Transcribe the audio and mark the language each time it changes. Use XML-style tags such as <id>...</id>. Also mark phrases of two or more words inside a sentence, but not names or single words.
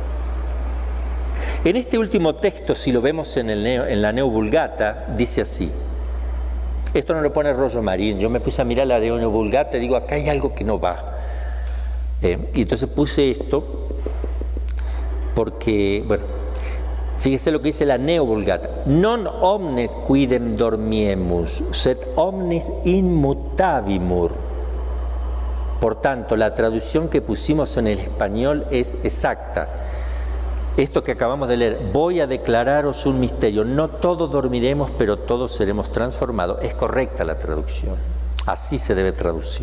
<es>En este último texto, si lo vemos en la Neo Vulgata, dice así. Esto no lo pone Rollo Marín. Yo me puse a mirar la Neo Vulgata y digo, acá hay algo que no va. Y entonces puse esto porque, bueno, fíjese lo que dice la Neo Vulgata.</es> <la>Non omnes quidem dormiemus, sed omnis immutavimur.</la> <es>Por tanto, la traducción que pusimos en el español es exacta. Esto que acabamos de leer, voy a declararos un misterio, no todos dormiremos, pero todos seremos transformados. Es correcta la traducción, así se debe traducir.</es>